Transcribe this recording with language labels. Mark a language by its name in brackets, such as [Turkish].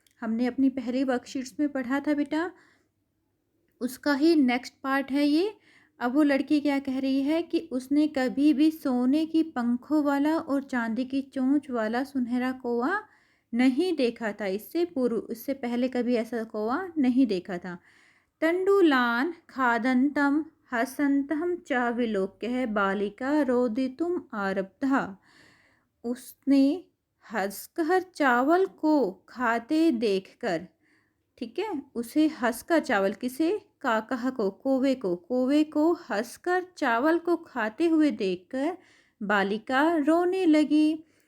[Hindi] हमने अपनी पहली वर्कशीट्स में पढ़ा था बेटा, उसका ही नेक्स्ट पार्ट है ये। अब वो लड़की क्या कह रही है कि उसने कभी भी सोने की पंखों वाला और चांदी की चोंच वाला सुनहरा कौवा नहीं देखा था। इससे पहले कभी ऐसा कौवा नहीं देखा था। [Sanskrit] तण्डुलान् खादन्तं हसन्तं च विलोक्य बालिका रोदितुम् आरब्धा। [Hindi] उसने हंसकर चावल को खाते देखकर, ठीक है, उसे हंसकर चावल किसे काकह को कौवे को हंसकर चावल को खाते हुए देखकर बालिका रोने लगी।